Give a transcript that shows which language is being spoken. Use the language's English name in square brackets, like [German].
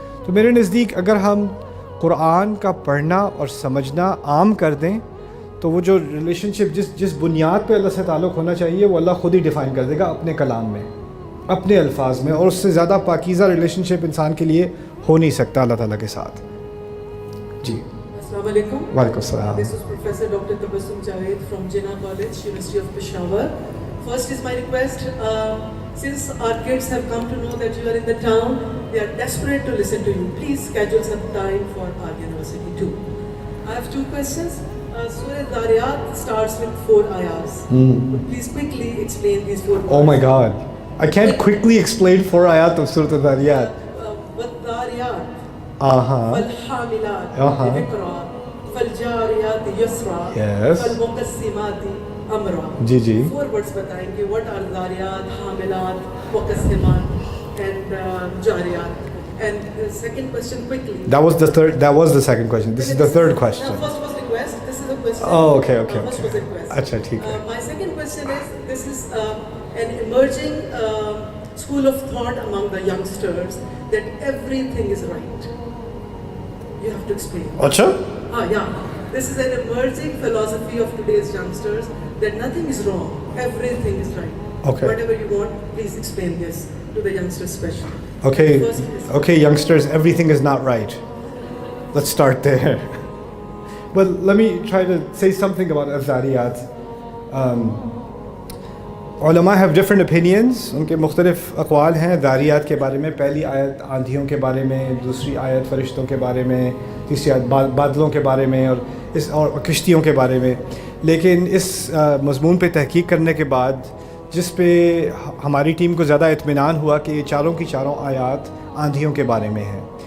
[Urdu] تو میرے نزدیک اگر ہم قرآن کا پڑھنا اور سمجھنا عام کر دیں تو وہ جو ریلیشن شپ جس بنیاد پہ اللہ سے تعلق ہونا چاہیے وہ اللہ خود ہی ڈیفائن کر دے گا اپنے کلام میں، اپنے الفاظ میں، اور اس سے زیادہ پاکیزہ ریلیشن شپ انسان کے لیے ہو نہیں سکتا اللہ تعالیٰ کے ساتھ. جی السلام علیکم. وعلیکم السلام. [English] This is Professor Dr. Tabassum Javed from Jinnah College, University of Peshawar. First is my request, since our kids have come to know that you are in the town, they are desperate to listen to you. Please schedule some time for our university too. I have two questions. Surah Dhariyat starts with 4 ayahs. Please quickly explain these 4 ayahs. Oh my God, I can't quickly explain 4 ayat of Surah Dhariyat. [Arabic] وَالدَّارِيَاتِ Uh-huh. وَالْحَامِلَاتِ ذِكْرًا فَالْجَارِيَاتِ يُسْرًا [English] Yes. [Arabic] فَالْمُقَسِّمَاتِ أَمْرًا. [Urdu] جی جی. [English] 4 words [Urdu] بتائیں گے. [English] What are داریات، حاملات، مقسمات and جاریات. And second question quickly. That was the second question. This is the third question. First was request. This is a question. Oh, okay. First was request. [Urdu] اچھا ٹھیک ہے. [English] My second question is, this is an emerging school of thought among the youngsters that everything is right. You have to explain. [Urdu] اچھا. [English] Yeah. This is an emerging philosophy of today's youngsters that nothing is wrong, everything is right. Okay. Whatever you want, please explain this to the youngsters especially. Okay, youngsters, everything is not right. Let's start there. But let me try to say something about Al-Dhariyat. علماء have different opinions. [Urdu] ان کے مختلف اقوال ہیں دھاریات کے بارے میں. پہلی آیت آندھیوں کے بارے میں، دوسری آیت فرشتوں کے بارے میں، تیسری آیت بادلوں کے بارے میں، اور کشتیوں کے بارے میں. لیکن اس مضمون پہ تحقیق کرنے کے بعد جس پہ ہماری ٹیم کو زیادہ اطمینان ہوا کہ یہ چاروں کی چاروں آیات آندھیوں کے بارے میں ہیں.